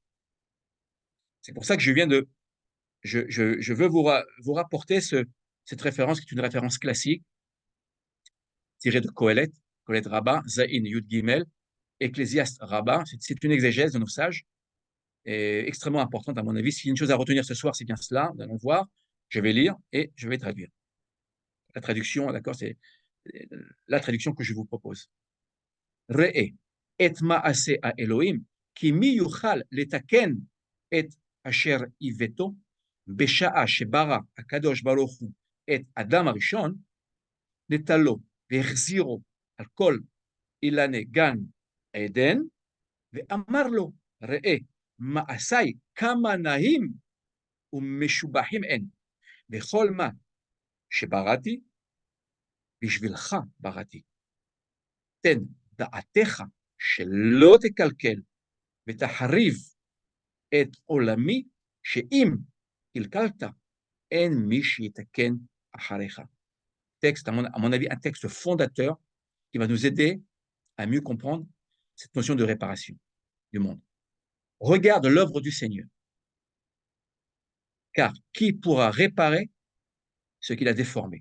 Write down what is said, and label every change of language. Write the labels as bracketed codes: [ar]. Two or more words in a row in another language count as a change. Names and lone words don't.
[fr] C'est pour ça que je veux vous rapporter cette référence, qui est une référence classique, tirée de Kohelet Rabbah, [he] זיין יוד גימל, [fr] Ecclésiaste Rabbah. C'est une exégèse de nos sages, et extrêmement importante à mon avis. S'il y a une chose à retenir ce soir, c'est bien cela. Nous allons voir. Je vais lire et je vais traduire. La traduction, d'accord, c'est la traduction que je vous propose. [he] ראה את מעשה האלוהים כי מי יוכל לתקן את אשר עיוותו, בשעה שברא הקדוש ברוך הוא את אדם הראשון, נטלו והחזירו על כל אילני גן עדן, ואמר לו, ראה, מעשיי כמה נאים ומשובחים הן, וכל מה שבראתי, בשבילך בראתי. תן דעתך שלא תקלקל ותחריב את עולמי, שאם קלקלת, אין מי שיתקן אחריך. [fr] Texte, à mon avis, un texte fondateur qui va nous aider à mieux comprendre cette notion de réparation du monde. Regarde l'œuvre du Seigneur, car qui pourra réparer ce qu'il a déformé?